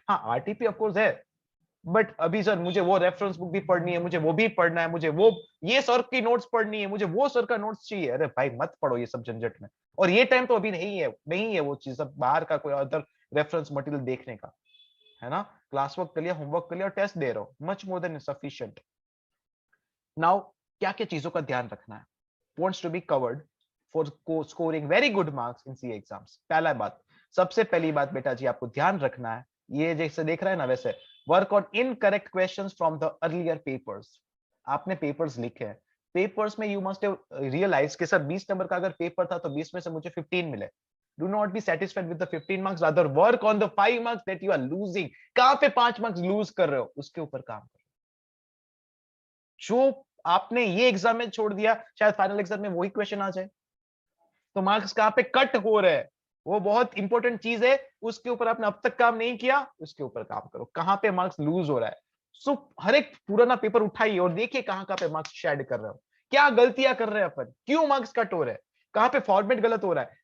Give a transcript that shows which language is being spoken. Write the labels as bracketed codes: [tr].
[hi] हाँ RTP of course है, but अभी सर मुझे वो रेफरेंस बुक भी पढ़नी है, मुझे वो भी पढ़ना है, मुझे वो ये सर की नोट्स पढ़नी है, मुझे वो सर का नोट्स चाहिए. अरे भाई मत पढ़ो ये सब झंझट में, और ये टाइम तो अभी नहीं है वो चीज, अब बाहर का कोई अदर रेफरेंस मटेरियल देखने का, है ना. क्लास वर्क कर लिया, होमवर्क कर लिया और टेस्ट दे रहे हो, [en] Much more than sufficient. [hi] Now क्या क्या चीजों का ध्यान रखना है, [en] wants to be covered for scoring very good marks in CA exams. [hi] पहला बात, सबसे पहली बात बेटा जी आपको ध्यान रखना है, ये जैसे देख रहे हैं ना वैसे, [en] Work on incorrect questions from the earlier papers. [hi] आपने पेपर्स लिखे हैं, पेपर्स में [en] you must have realise [hi] कि सर 20 नंबर का अगर पेपर था तो 20 में से मुझे 15 मिले, [en] Do not be satisfied with the 15 marks, rather work on the 5 marks that you are losing. [hi] कहां पे 5 मार्क्स लूज कर रहे हो, उसके ऊपर काम करो. जो आपने ये एग्जाम में छोड़ दिया, शायद फाइनल एग्जाम में वही क्वेश्चन आ जाए. तो मार्क्स कहां पे कट हो रहे हैं, वो बहुत इंपॉर्टेंट चीज है. उसके ऊपर आपने अब तक काम नहीं किया, उसके ऊपर काम करो. कहां पे मार्क्स लूज हो रहा है, सो हर एक पुराना पेपर उठाइए और देखिए कहां पे मार्क्स शेड कर रहे हो, क्या गलतियां कर रहे हैं अपन, क्यों मार्क्स कट हो रहे हैं, कहां पे फॉर्मेट गलत हो रहा है.